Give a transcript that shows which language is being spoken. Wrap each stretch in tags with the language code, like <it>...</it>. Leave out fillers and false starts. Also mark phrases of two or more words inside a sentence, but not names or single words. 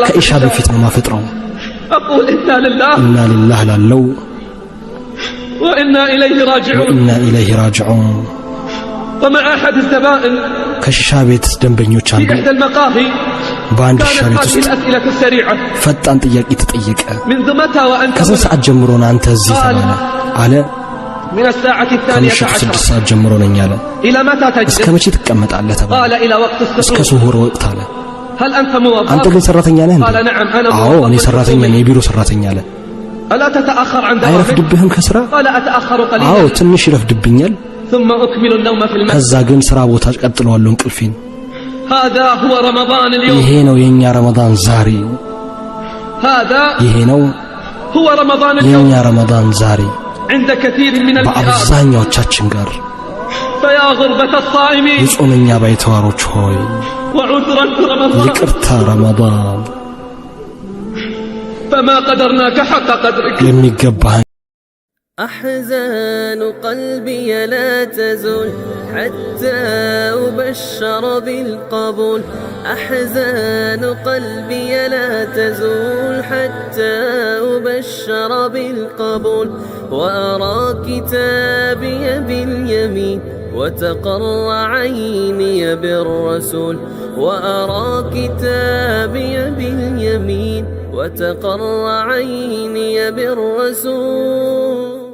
<am>ከኢሻ</am> <ar>العشاء</ar> <am>በፊት ነው ማፈጥረው</am> <ar>أقول إنا لله إنا لله ላለው وإنا إليه راجعون وإنا إليه راجعون ومع أحد الزبائن</ar> <am>ከሺሻ ቤት ደንበኞች</am> <ar>في</ar> <am>አንዱ</am> <ar>إحدى المقاهي</ar> <am>በአንድ ሺሻ</am> <ar>كانت</ar> <am>ቤት</am> <ar>هذه</ar> <am>ውስጥ</am> <ar>الأسئلة السريعة</ar> <am>ፈጣን ጥያቄ ተጠየቀ</am> <ar>منذ متى وأنت</ar> <am>ከስንት</am> <ar>هنا؟</ar> <am>ሰዓት ጀምሮ ነው አንተ እዚህ ተባለ አለ</am> <ar>من الساعة الثانية</ar> <am>ከምሽቱ 6</am> <ar>عشر</ar> <am>ሰዓት ጀምሮ ነኝ አለ</am> <ar>إلى متى</ar> <am>እስከ</am> <ar>تجلس؟</ar> <am>መቼ ትቀመጣለህ ተባለ</am> <ar>قال إلى وقت</ar> <am>እስከ</am> <ar>السحور</ar> <am>ሱሁር ወቅት አለ</am> <ar>هل أنت</ar> <am>አንተ</am> <ar>موظف؟</ar> <am>ግን ሰራተኛ ነህ እንዴ</am> <ar>قال نعم أنا</ar> <am>አዎ እኔ</am> <ar>موظف</ar> <am>ሰራተኛ ነኝ</am> <ar>حكومي.</ar> <am>የቢሮ ሰራተኛ አለ</am> <ar>ألا تتأخر عن دوامك؟</ar> <am>አይረፍድብህም ከስራ</am> <ar>قال أتأخر</ar> <am>አዎ</am> <ar>قليلا</ar> <am>ትንሽ ይረፍድብኛል</am> <ar>ثم أكمل النوم في المسجد</ar> <am>ከዛ ግን ስራ ቦታ ቀጥለዋለሁ እንቅልፌን</am> <ar>هذا هو رمضان اليوم</ar> <am>ይሄ ነው የኛ ረመዳን ዛሬ</am> <ar>هذا</ar> <am>ይሄ ነው</am> <ar>هو رمضان</ar> <am>የኛ</am> <ar>اليوم</ar> <am>ረመዳን ዛሬ</am> <ar>عند كثير من الفئات</ar> <am>በአብዛኛዎቻችን ጋር</am> <ar>فيا غربة الصائمين</ar> <am>የጾመኛ ባይተዋሮች ሆይ</am> <ar>وعذرا في رمضان</ar> <am>ይቅርታ ረመዳን</am> <ar>فما قدرناك حق قدرك</ar> <am>የሚገባህን</am> <ar>أحزان قلبي لا تزول حتى أبشر بالقبول أحزان قلبي لا تزول حتى أبشر بالقبول وأرى كتابي باليمين وتقر عيني بالرسول وأرى كتابي باليمين وتقر عيني بالرسول</ar>